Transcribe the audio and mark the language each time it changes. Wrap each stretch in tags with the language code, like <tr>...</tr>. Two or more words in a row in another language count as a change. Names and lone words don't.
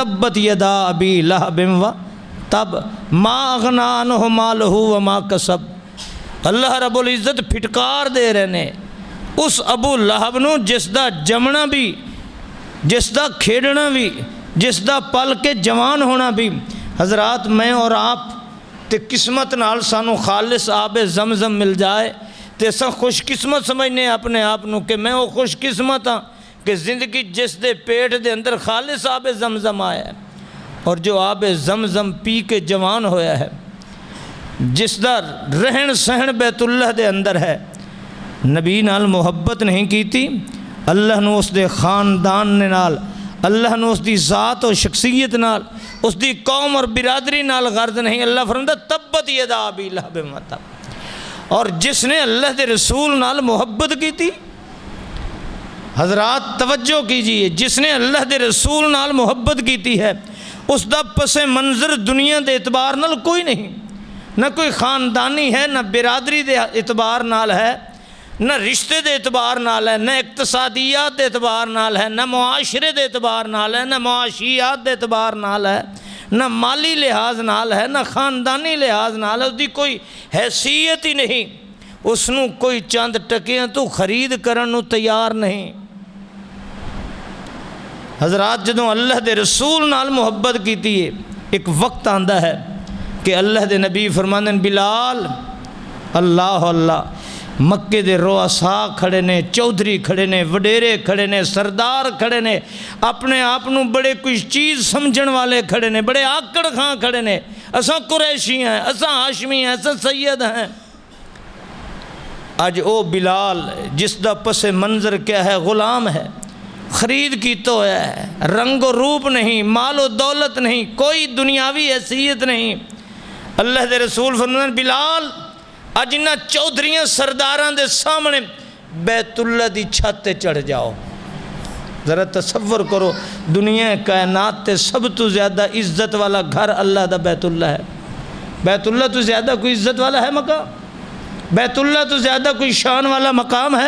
<ar>تبت یدا ابی لہب و تب ما اغنا عنہ مالہ وما کسب۔</ar> <pa>اللہ</pa> <ar>رب العزت</ar> <pa>پھٹکار دے رہے نے اس ابو لہب نو جس دا جمنا بھی، جس دا کھیڑنا بھی، جس دا پل کے جوان ہونا بھی۔ حضرات، میں اور آپ تے قسمت نال سانو خالص آب زمزم مل جائے تے سا خوش قسمت سمجھنے اپنے آپ نو کہ میں وہ خوش قسمت ہاں کہ زندگی جس دے پیٹ دے اندر خالص آب زمزم آیا ہے، اور جو آب زمزم پی کے جوان ہویا ہے، جس دا رہن سہن بیت اللہ دے اندر ہے، نبی نال محبت نہیں کیتی، اللہ نو اس دے خاندان نال، اللہ نو اس دی ذات و شخصیت نال، اس دی قوم اور برادری نال غرض نہیں۔ اللہ فرماتا</pa> <ar>تبت یدا ابی لہب و تب،</ar> <pa>اور جس نے اللہ دے رسول نال محبت کی تھی،</pa> <ur>حضرات توجہ کیجئے،</ur> <pa>جس نے اللہ دے رسول نال محبت کیتی ہے اس دا پس منظر دنیا دے اعتبار نال کوئی نہیں، نہ کوئی خاندانی ہے، نہ برادری دے اعتبار نال ہے، نہ رشتے دے اعتبار نال ہے، نہ اقتصادیات دے اعتبار نال ہے، نہ معاشرے دے اعتبار نال ہے، نہ معاشیات دے اعتبار نال ہے، نہ مالی لحاظ نال ہے، نہ خاندانی لحاظ نال ہے، اس دی کوئی حیثیت ہی نہیں، اس نو کوئی چند ٹکیاں تو خرید کرن نو تیار نہیں۔ حضرات جدوں اللہ دے رسول نال محبت کیتی ہے، ایک وقت آندا ہے کہ اللہ دے نبی فرماندے ہیں بلال اللہ اللہ، مکے دے رؤساء کھڑے نے، چودھری کھڑے نے، وڈیرے کھڑے نے، سردار کھڑے نے، اپنے آپ نو بڑے کچھ چیز سمجھن والے کھڑے نے، بڑے آکڑ خاں کھڑے نے، اساں قریشی ہیں، اساں ہاشمی ہیں، اساں سید ہیں۔ آج او بلال جس دا پس منظر کیا ہے، غلام ہے، خرید کی تو ہے، رنگ و روپ نہیں، مال و دولت نہیں، کوئی دنیاوی حیثیت نہیں، اللہ دے رسول فرماتے ہیں بلال اج انہاں چودھریاں سرداراں دے سامنے بیت اللہ دی چھت تے چڑھ جاؤ۔ ذرا تصور کرو، دنیا کائنات تے سب تو زیادہ عزت والا گھر اللہ دا بیت اللہ ہے۔ بیت اللہ تو زیادہ کوئی عزت والا ہے مقام؟ بیت اللہ تو زیادہ کوئی شان والا مقام ہے؟</pa>